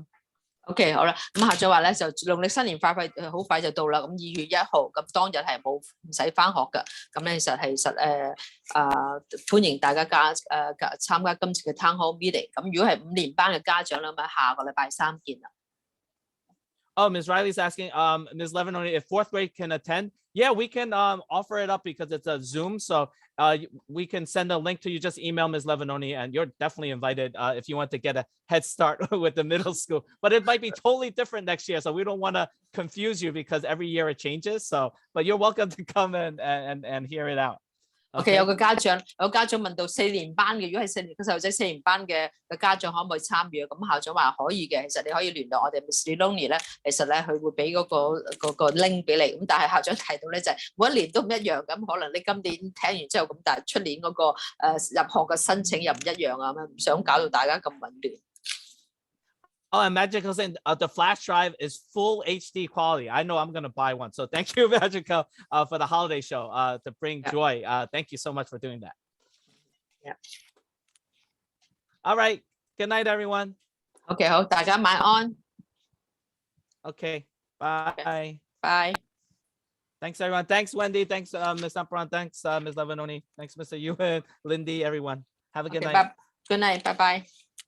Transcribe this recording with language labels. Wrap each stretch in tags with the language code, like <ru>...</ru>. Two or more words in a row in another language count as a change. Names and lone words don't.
<yue>OK， 好啦，咁校長話咧就農曆新年快好快就到啦，咁2月1號咁當日係唔使返學㗎，咁咧其實歡迎大家參加今次嘅</yue> <en>town hall meeting。</en> <yue>咁如果係5年班嘅家長啦，咁下個禮拜3見啦。</yue> <en>Oh, Ms. Riley's asking, Ms. Levanoni, if 4th grade can attend. Yeah, we can offer it up because it's a Zoom. So we can send a link to you. Just email Ms. Levanoni, and you're definitely invited if you want to get a head start with the middle school. But it might be totally different next year. So we don't want to confuse you because every year it changes. So, but you're welcome to come and hear it out.</en> <yue>OK， 有個家長問到4年班嘅，如果係4年個細路仔4年班嘅家長可唔可以參與？咁校長話可以嘅，其實你可以聯絡我哋 Miss Leonor 咧，其實咧佢會俾嗰個 link 俾你。咁但係校長提到咧就係每一年都唔一樣，咁可能你今年聽完之後咁，但係出年嗰個入學嘅申請又唔一樣啊，咁唔想搞到大家咁混亂。</yue> <en>Oh, and Magical saying the flash drive is full HD quality. I know I'm going to buy one. So thank you, Magical, for the holiday show to bring joy. Thank you so much for doing that. Yeah. All right. Good night, everyone.</en> <yue>OK， 好，大家晚安。</yue> <en>Okay. Bye. Okay. Bye. Thanks, everyone. Thanks, Wendy. Thanks, Ms. Sampron. Thanks, Ms. Levanoni. Thanks, Mr. Ewan, Lindy, everyone. Have a good night. Good night. Bye-bye.</en>